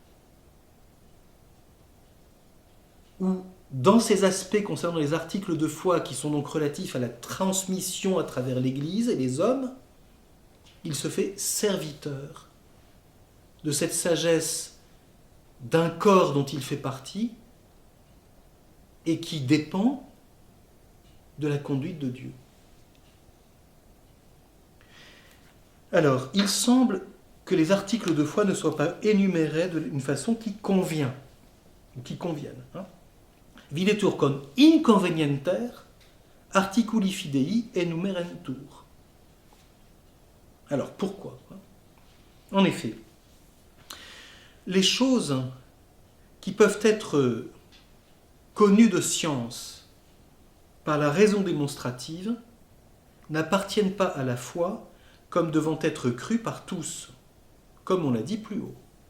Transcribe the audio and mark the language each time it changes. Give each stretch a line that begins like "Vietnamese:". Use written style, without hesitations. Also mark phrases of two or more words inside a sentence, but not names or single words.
French: où, dans ces aspects concernant les articles de foi qui sont donc relatifs à la transmission à travers l'Église et les hommes, il se fait serviteur de cette sagesse d'un corps dont il fait partie, et qui dépend de la conduite de Dieu. Alors, il semble que les articles de foi ne soient pas énumérés d'une façon qui convient, ou qui convienne.
Latin: Videtur con inconvenienter articuli fidei enumerentur.
French: Alors, pourquoi? En effet, les choses qui peuvent être connues de science par la raison démonstrative n'appartiennent pas à la foi comme devant être crues par tous, comme on l'a dit plus haut.